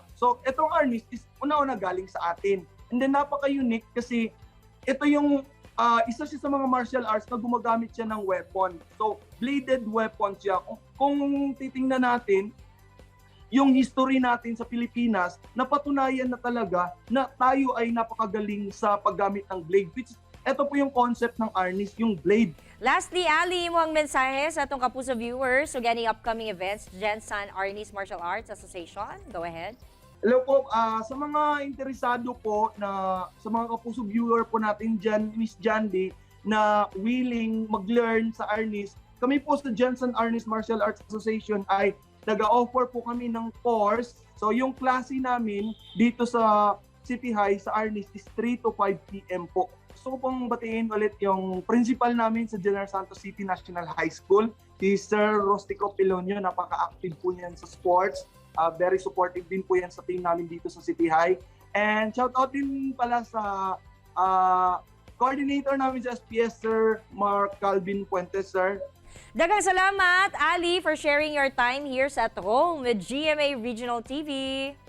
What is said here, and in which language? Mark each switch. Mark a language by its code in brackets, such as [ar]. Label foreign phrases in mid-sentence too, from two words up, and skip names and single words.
[tl] So, itong arnis is una-una galing sa atin. [en] And then [tl] napaka-unique kasi ito yung isa siya sa mga [en] martial arts [tl] na gumagamit siya ng weapon. So, [en] bladed weapon [tl] siya. Kung titingnan natin, yung history natin sa Pilipinas, napatunayan na talaga na tayo ay napakagaling sa paggamit ng blade. Which, ito po yung concept ng arnis, yung blade. Lastly, Ali, [ceb] mo ang mensahe sa atong kapuso viewers so gani [en] upcoming events, [ceb] Jensen Arnis Martial Arts Association. Go ahead. [tl] Hello po, sa mga interesado po na sa mga kapuso viewer po natin dyan, Miss Jandy, na willing mag-learn sa arnis, kami po sa Jensen Arnis Martial Arts Association ay nag-offer po kami ng course. So yung klase namin dito sa City High, sa Arnis, is 3 to 5 p.m. po. Gusto ko pong batiin ulit yung principal namin sa General Santos City National High School, si Sir Rostico Pilonio. Napaka-active po niyan sa sports. [en] Very supportive [tl] din po yan sa team namin dito sa City High. [en] And shout out [tl] din pala sa coordinator namin sa SPS, Sir Mark Calvin Puentes, sir. [ceb] Daghang salamat, [en] Ali, for sharing your time here sa At Home with GMA Regional TV.